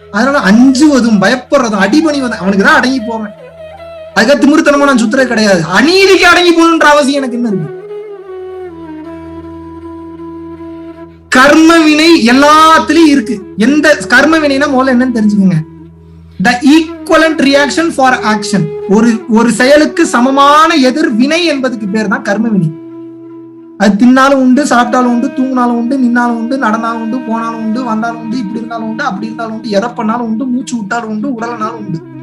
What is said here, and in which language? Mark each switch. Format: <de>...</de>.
<ta>அதனால அஞ்சுவதும் பயப்படுறதும் அடிபணிவதும் அவனுக்கு தான் அடங்கி போவேன். அதுக்காக திமிர்த்தனமா நான் சுத்துறது கிடையாது. அநீதிக்கு அடங்கி போகணுன்ற அவசியம் எனக்கு என்ன இருக்கு? கர்ம வினை எல்லாத்துலயும் இருக்கு. எந்த கர்ம வினைனா முதல்ல என்னன்னு தெரிஞ்சுக்கோங்க.</ta> <en>The equivalent reaction for action.</en> <ta>ஒரு செயலுக்கு சமமான எதிர் வினை என்பதுக்கு பேர் தான் கர்ம வினை. அது தின்னாலும் உண்டு, சாப்பிட்டாலும் உண்டு, தூங்கினாலும் உண்டு, நின்னாலும் உண்டு, நடந்தாலும் உண்டு, போனாலும் உண்டு, வந்தாலும் உண்டு, இப்படி இருந்தாலும் உண்டு, அப்படி இருந்தாலும் உண்டு, எதை பண்ணாலும் உண்டு, மூச்சு விட்டாலும் உண்டு, உடலனாலும் உண்டு.</ta>